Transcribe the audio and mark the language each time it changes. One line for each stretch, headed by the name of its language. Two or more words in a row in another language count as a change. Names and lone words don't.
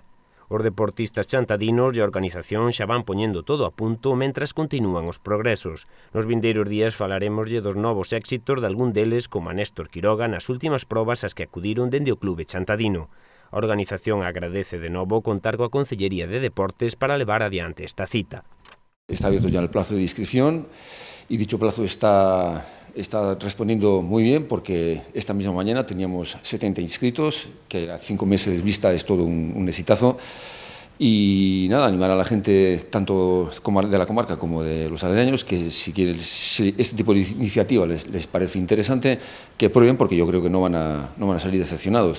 Galician: Os deportistas chantadinos e a organización xa van poñendo todo a punto mentras continúan os progresos. Nos vindeiros días falaremoslle dos novos éxitos de algún deles como a Néstor Quiroga nas últimas probas ás que acudiron dende o clube chantadino. A organización agradece de novo contar coa Consellería de Deportes para levar adiante esta cita.
Spanish: Está abierto ya el plazo de inscripción y dicho plazo está respondiendo muy bien porque esta misma mañana teníamos 70 inscritos, que a 5 meses vista es todo un exitazo. Y nada, animar a la gente tanto de la comarca como de los aledaños que si este tipo de iniciativa les parece interesante, que prueben porque yo creo que no van a salir decepcionados.